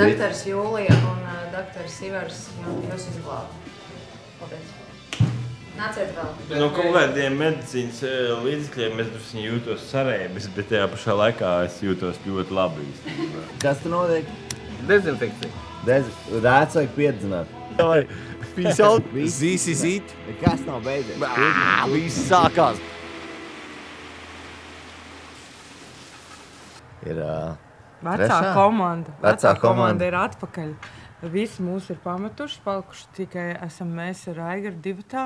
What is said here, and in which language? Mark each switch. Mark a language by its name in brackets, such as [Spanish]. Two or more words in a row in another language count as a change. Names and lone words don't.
[Latvian] Doktors Jūlija un doktors Ivars jūs izglāba. Paldies. Nāciet vēl. No kaut kādiem medicīnas līdzekļiem es drusku jūtos sarēbis, bet tajā pašā laikā es jūtos ļoti labi. Kas tu notiek? Dezinfekcija. Rāds vajag piedzināt. [English] Peace out. This is it. [Latvian] Kas nav beidzies? Viss sākās. Ir Vecā trešā? komanda. Vecā komanda. Ir atpakaļ. Visi mūs ir pametuši, palikuši tikai esam mēs ar Aigaru divatā.